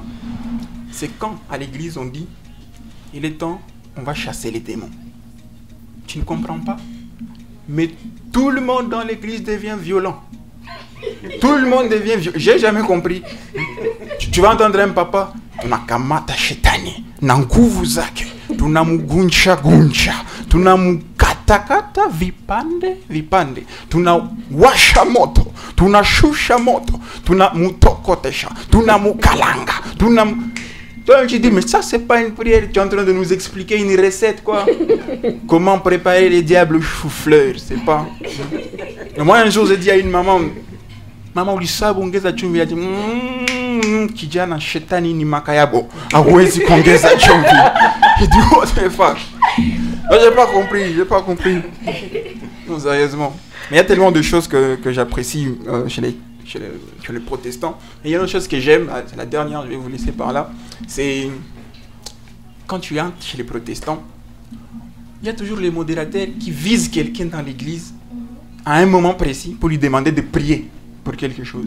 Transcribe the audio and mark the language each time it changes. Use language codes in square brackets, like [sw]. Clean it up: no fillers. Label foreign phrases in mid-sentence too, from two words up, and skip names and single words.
[fr] C'est quand, à l'église, on dit, il est temps, on va chasser les démons. Tu ne comprends pas? Mais tout le monde dans l'église devient violent. Tout le monde devient violent. J'ai jamais compris. Tu vas entendre un papa. [sw] Tunakamata shetani na nguvu zake, tunamuguncha, tunamukata vipande, tunawasha moto, tunashusha moto, tunamutokotesha, tunamukalanga, [fr] Toi, tu dis, mais ça, c'est pas une prière. Tu es en train de nous expliquer une recette, quoi. Comment préparer les diables chou-fleur, c'est pas. Et moi, un jour, j'ai dit à une maman, [sw] ulisabu ongeza chumvi, [fr] elle a dit, [sw] kijana shetani ni makayabo, hawezi kuongeza chumvi. [fr] J'ai dit, [en] what the fuck? [fr] Non, j'ai pas compris. Non, sérieusement. Mais il y a tellement de choses que j'apprécie chez les protestants. Et il y a une autre chose que j'aime, c'est la dernière, je vais vous laisser par là, c'est quand tu entres chez les protestants, il y a toujours les modérateurs qui visent quelqu'un dans l'église à un moment précis pour lui demander de prier pour quelque chose.